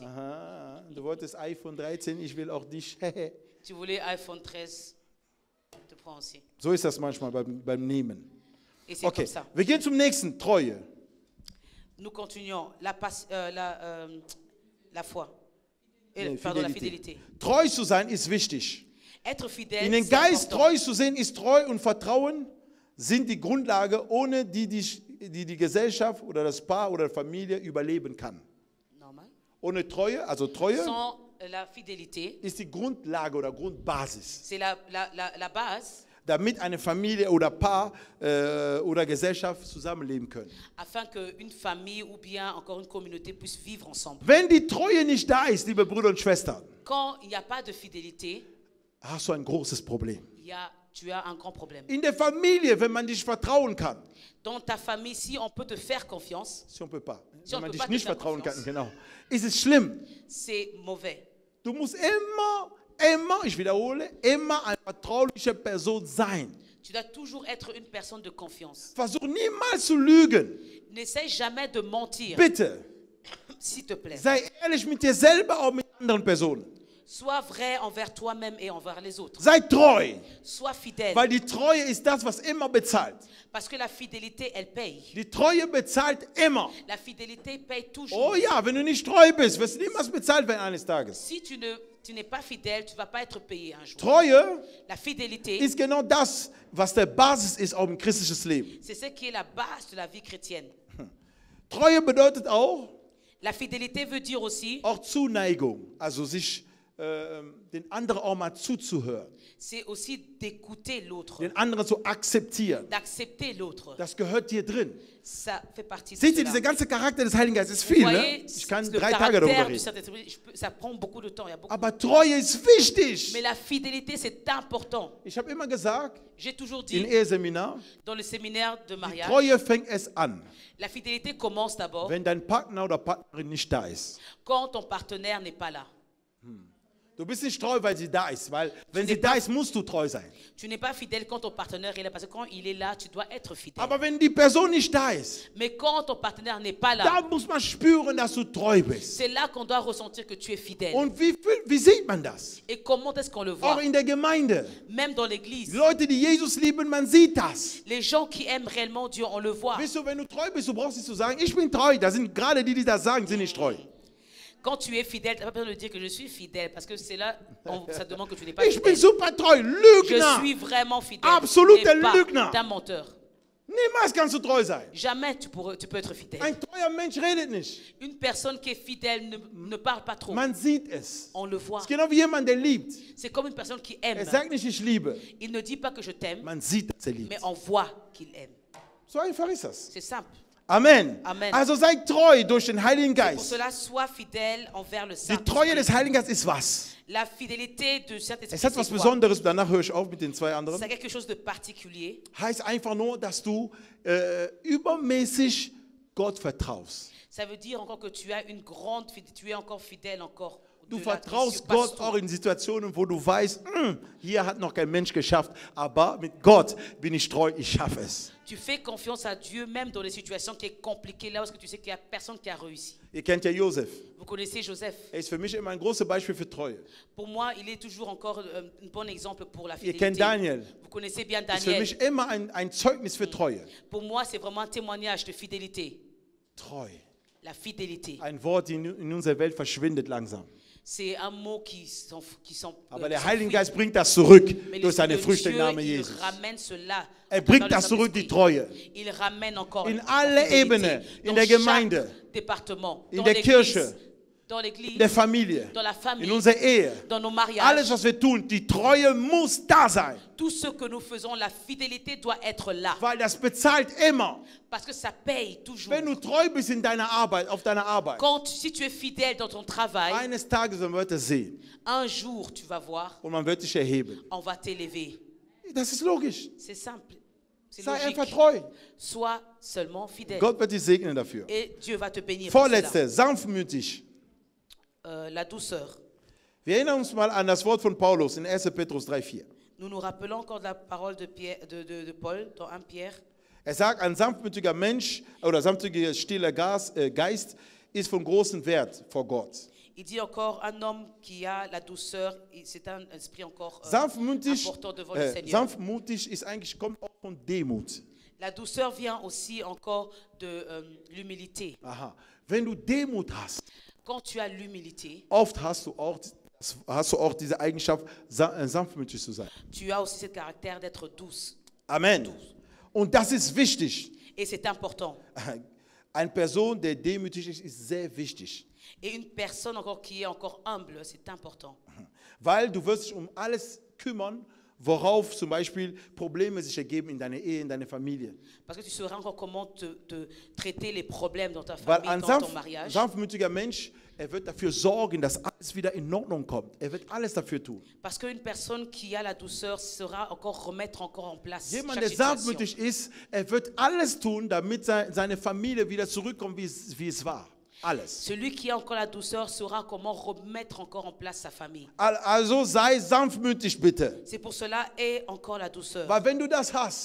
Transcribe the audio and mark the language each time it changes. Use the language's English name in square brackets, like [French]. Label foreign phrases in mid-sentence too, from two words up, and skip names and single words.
[German] Aha, du wolltest iPhone 13, ich will auch dich. [French] Tu voulais iPhone 13, il te prend aussi. [German] So ist das manchmal beim Nehmen. [French] Et c'est Okay, comme ça. [German] wir gehen zum nächsten, Treue. [French] Nous continuons. La foi. [German] Nee, [French] Pardon, la [German] Fidelität. [French] fidélité. [German] Treu zu sein ist wichtig. [French] Être fidèle, [German] In den [French] c'est [German] Geist [French] important. [German] treu zu sehen ist Treu und Vertrauen sind die Grundlage, ohne die Gesellschaft oder das Paar oder die Familie überleben kann. Normal. Ohne Treue, also Treue, [French] Sans la fidélité, [German] ist die Grundlage oder Grundbasis, [French] c'est la base [German] damit eine Familie oder Paar oder Gesellschaft zusammenleben können. [French] afin qu'une famille ou bien encore une communauté puisse vivre ensemble. [German] Wenn die Treue nicht da ist, liebe Brüder und Schwestern, [French] Quand il n'y a pas de fidélité, [German] hast du ein großes Problem. [French] tu as un grand problème. [German] In der Familie, wenn man dich vertrauen kann, [French] Dans ta famille, si on peut te faire confiance, si on peut pas, Si [German] wenn [French] on [German] man [French] peut [German] dich [French] pas te [German] nicht [French] faire [German] vertrauen kann, [French] confiance. [German] genau, ist es schlimm. [French] c'est mauvais. [German] Du musst immer, ich wiederhole, immer eine vertrauliche Person sein. [French] Tu dois toujours être une personne de confiance. [German] Versuch niemals zu lügen. [French] N'essaie jamais de mentir, [German] Bitte, [French] s'il te plaît. [German] sei ehrlich mit dir selber, auch mit anderen Personen. [French] Sois vrai envers toi-même et envers les autres. [German] Sei treu, [French] Sois fidèle. [German] weil die Treue ist das, was immer bezahlt. [French] Parce que la fidélité, elle paye. [German] Die Treue bezahlt immer. [French] La fidélité paye toujours. [German] Oh ja, wenn du nicht treu bist, wirst du niemals bezahlt werden eines Tages. [French] Si tu n'es pas fidèle, tu ne vas pas être payé un jour. [German] Treue [French] La fidélité, [German] ist genau das, was der Basis ist auf ein christliches Leben. [French] c'est ce qui est la base de la vie chrétienne. [German] Treue bedeutet auch [French] La fidélité veut dire aussi, [German] Zuneigung, also sich den anderen auch mal zuzuhören, [French] c'est aussi d'écouter l'autre, [German] den anderen zu akzeptieren. [French] d'accepter l'autre. [German] Das gehört hier drin. [French] Ça fait partie de [German] Seht ihr, [French] cela. [German] dieser ganze Charakter des Heiligen Geistes ist [French] Vous [German] viel, ne? [French] voyez, [German] Ich kann [French] le [German] 3 Tage darüber [French] caractère du [German] reden. [French] Saint-Esprit, ça prend beaucoup de temps. Il y a beaucoup. [German] Aber Treue ist wichtig. [French] Mais la fidélité, c'est important. [German] Ich habe immer gesagt, [French] J'ai toujours [German] im [French] dit, [German] Eheseminar, [French] dans le séminaire de [German] die [French] mariage, [German] Treue fängt es an, [French] la fidélité commence d'abord [German] wenn dein Partner oder Partnerin nicht da ist. [French] quand ton partenaire n'est pas là. [German] Du bist nicht treu, weil sie da ist, weil wenn sie da ist, musst du treu sein. [French] Tu n'es pas fidèle quand ton partenaire est là, parce que quand il est là, tu dois être fidèle. [German] Aber wenn die Person nicht da ist, [French] Mais quand ton partenaire n'est pas [German] da [French] là, [German] muss man spüren, dass du treu bist. [French] c'est là qu'on doit ressentir que tu es fidèle. [German] Und wie sieht man das? [French] Et comment est-ce qu'on le [German] Auch [French] voit? [German] in der Gemeinde. [French] Même dans l'église. [German] Die Leute, die Jesus lieben, man sieht das. [French] Les gens qui aiment réellement Dieu, on le voit. [German] Weißt du, wenn du treu bist, du brauchst nicht zu sagen, ich bin treu. Das sind gerade die das sagen, sind nicht treu. [French] Quand tu es fidèle, tu n'as pas besoin de dire que je suis fidèle, parce que c'est là, ça demande que tu n'es pas [German] Ich bin [French] fidèle. [German] super treu. [French] Je [German] Lügner. [French] suis vraiment fidèle. [German] Absoluter [French] Et pas [German] Lügner. [French] un menteur. [German] Niemals kannst du treu sein. [French] Jamais tu peux être fidèle. [German] Ein treuer Mensch redet nicht. [French] Une personne qui est fidèle ne parle pas trop. [German] Man sieht es. [French] On le voit. [German] Es ist genau wie jemand, der liebt. [French] C'est comme une personne qui aime. [German] Sagt nicht, ich liebe. [French] Il ne dit pas que je t'aime, [German] Man sieht, dass liebt. [French] mais on voit qu'il aime. [German] So einfach ist das. [French] C'est simple. [German] Amen. [French] Amen. [German] Also sei treu durch den Heiligen [French] Pour [German] Geist. [French] cela, sois fidèle envers le [German] Die Treue des [French] Saint-Esprit. [German] Heiligen Geistes ist was? [French] La fidélité de Saint-Esprit, [German] Es hat was [French] c'est quoi? [German] Besonderes. Danach höre ich auf mit den 2 anderen. [French] C'est quelque chose de particulier. [German] Heißt einfach nur, dass du übermäßig Gott vertraust. [French] Ça veut dire encore que tu as une grande fidélité, tu es encore fidèle encore. [German] Du [French] au-delà, [German] vertraust [French] tu surpasses [German] Gott [French] tout. [German] auch in Situationen, wo du weißt, hier hat noch kein Mensch geschafft, aber mit Gott bin ich treu, ich schaffe es. [French] Tu fais confiance à Dieu même dans les situations qui sont compliquées, là où tu sais qu'il n'y a personne qui a réussi. [German] Ihr kennt ja Josef. [French] Vous connaissez Joseph. [German] Er ist für mich immer ein großes Beispiel für Treue. [French] Pour moi, il est toujours encore un bon exemple pour la [German] Ihr [French] fidélité. [German] kennt Daniel. [French] Vous connaissez bien [German] Ist für [French] Daniel. [German] mich immer ein Zeugnis für Treue. [French] Pour moi, c'est vraiment un témoignage de fidélité. [German] Treu. [French] La fidélité. [German] Ein Wort, die in unserer Welt verschwindet langsam. [French] C'est un mot qui [German] Aber der Heilige Geist bringt das zurück [French] Mais [German] durch seine [French] l'Esprit [German] Früchte [French] de [German] im Namen [French] Dieu, il [German] Jesus. [French] ramène cela. [German] Er [French] dans [German] bringt [French] le [German] das zurück, die [French] Saint-Esprit. [German] Treue. [French] Il ramène encore [German] In [French] la [German] alle [French] fidélité [German] Ebenen, in [French] dans [German] der [French] chaque [German] Gemeinde, [French] département, [German] in [French] dans [German] der [French] l'église, [German] Kirche, [French] dans l'église, [German] in der Familie, [French] dans la [German] in [French] famille, [German] unserer Ehe. [French] dans nos mariages. [German] Alles, was wir tun, die Treue muss da sein. [French] Tout ce que nous faisons, la fidélité doit être là. [German] Weil das bezahlt immer. [French] Parce que ça paye toujours. [German] Wenn du treu bist in deiner Arbeit, auf deiner Arbeit, [French] Si tu es fidèle dans ton travail, [German] eines Tages wird er sehen [French] un jour tu vas voir, [German] und man wird dich erheben. [French] on va t'élever. [German] Das ist logisch. [French] C'est simple. C'est [German] Sei [French] logique. [German] einfach treu. [French] Sois seulement fidèle. [German] Gott wird dich segnen dafür. [French] Et Dieu va te bénir pour cela. [German] Vorletzte, sanftmütig. [French] La douceur. [German] Wir erinnern uns mal an das Wort von Paulus in 1. Petrus 3,4. [French] Nous nous rappelons encore de la parole de Paul dans 1 Pierre. [German] Er sagt, ein sanftmütiger Mensch oder sanftmütiger, stiller Geist ist von großem Wert vor Gott. [French] Il dit encore, un homme qui a la douceur, c'est un esprit encore [German] Sanftmütig, [French] important devant le Seigneur. [German] sanftmutig ist eigentlich, kommt auch von Demut. [French] La douceur vient aussi encore de l'humilité. [German] Aha. Wenn du Demut hast, [French] Quand tu as l'humilité, [German] oft hast du auch diese Eigenschaft, sanftmütig zu sein. [French] tu as aussi ce caractère d'être douce. [German] Amen. Und das ist wichtig. [French] Et c'est important. [German] Eine Person, der demütig ist sehr wichtig. [French] Et une personne encore qui est encore humble, c'est important. [German] Weil du wirst dich um alles kümmern, worauf zum Beispiel Probleme sich ergeben in deiner Ehe, in deiner Familie. [French] Parce que tu sauras encore comment te traiter les problèmes dans ta [German] Weil [French] famille, [German] ein [French] dans ton mariage. [German] sanftmütiger Mensch, er wird dafür sorgen, dass alles wieder in Ordnung kommt. Er wird alles dafür tun. [French] Parce qu'une personne qui a la douceur saura encore remettre encore en place [German] Jemand, [French] chaque [German] der [French] situation. [German] sanftmütig ist, er wird alles tun, damit seine Familie wieder zurückkommt, wie es war. Alles. [French] Celui qui a encore la douceur saura comment remettre encore en place sa famille. [German] Also sei sanftmütig bitte. [French] C'est pour cela, aie encore la douceur. [German] Weil wenn du das hast,